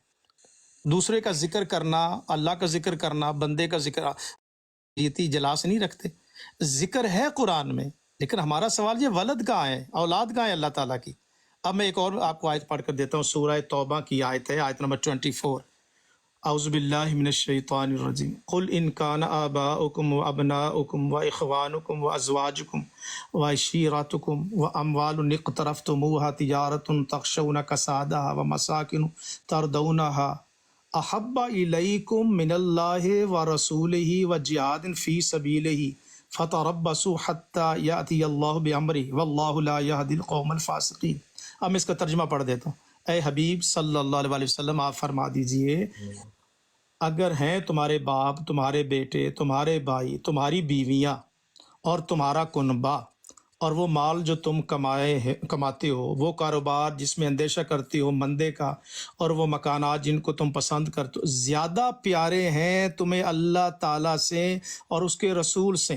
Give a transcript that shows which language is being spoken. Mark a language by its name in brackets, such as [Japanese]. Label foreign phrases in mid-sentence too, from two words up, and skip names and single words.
[Urdu] دوسرے کا ذکر کرنا، اللہ کا ذکر کرنا، بندے کا ذکر جلاس نہیں رکھتے. ذکر ہے قرآن میں، لیکن ہمارا سوال یہ ولد کہاں ہے، اولاد کہاں ہے اللہ تعالیٰ کی. اب میں ایک اور آپ کو آیت پڑھ کر دیتا ہوں، سورہ توبہ کی آیت ہے، آیت نمبر 24. [Arabic] اعوذ باللہ من الشیطان الرجیم. قل ان کان آباؤکم و ابناؤکم و اخوانکم و ازواجکم و عشیرتکم و اموال اقترفتموها تجارت تخشون کسادها و مساکن تردونها احب الیکم من اللہ و رسولہ و جہاد فی سبیلہ فتربصوا حتی یأتی اللہ بامرہ واللہ لا یہدی القوم الفاسقین. [Urdu] اب میں اس کا ترجمہ پڑھ دیتا ہوں. اے حبیب [Arabic] صلی اللہ علیہ وسلم [Urdu] آپ فرما دیجئے، اگر ہیں تمہارے باپ، تمہارے بیٹے، تمہارے بھائی، تمہاری بیویاں اور تمہارا کنبہ اور وہ مال جو تم کماتے ہو، وہ کاروبار جس میں اندیشہ کرتے ہو مندے کا، اور وہ مکانات جن کو تم پسند کرتے ہو، زیادہ پیارے ہیں تمہیں اللہ تعالیٰ سے اور اس کے رسول سے.